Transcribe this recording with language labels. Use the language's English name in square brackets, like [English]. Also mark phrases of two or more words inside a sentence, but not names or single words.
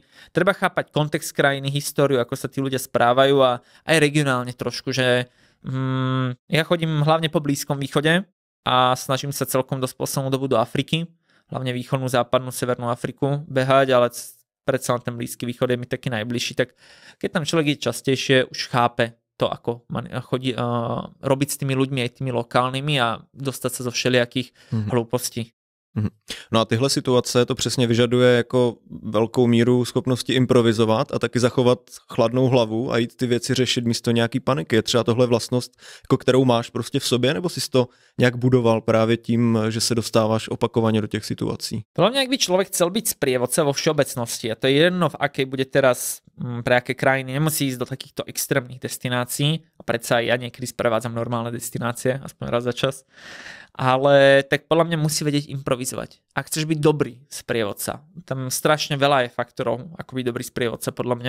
[Slovak] Treba chápať kontext krajiny, históriu, ako sa tí ľudia správajú a aj regionálne trošku, že ja chodím hlavne po Blízkom východe a snažím sa celkom dosť poslednú dobu do Afriky, hlavne východnú, západnú, severnú Afriku behať, ale predsa len ten Blízky východ je mi taký najbližší, tak keď tam človek je častejšie, už chápe to, ako chodí robiť s tými ľuďmi, aj tými lokálnymi a dostať sa zo všelijakých hlúpostí. [Czech] No a tyhle situace to přesně vyžaduje jako velkou míru schopnosti improvizovat a taky zachovat chladnou hlavu a jít ty věci řešit místo nějaký paniky. Je třeba tohle vlastnost, jako kterou máš prostě v sobě, nebo jsi to nějak budoval právě tím, že se dostáváš opakovaně do těch situací? [Slovak] Podľa mňa, ak by človek chcel byť sprievodca vo všeobecnosti, a to je jedno, v akej bude teraz, pre aké krajiny, nemusí ísť do takýchto extrémnych destinácií, a predsa aj ja niekedy sprevádzam normálne destinácie, aspoň raz za čas, ale tak podľa mňa musí vedieť improvizovať. Ak chceš byť dobrý sprievodca, tam strašne veľa je faktorov, ako byť dobrý sprievodca podľa mňa.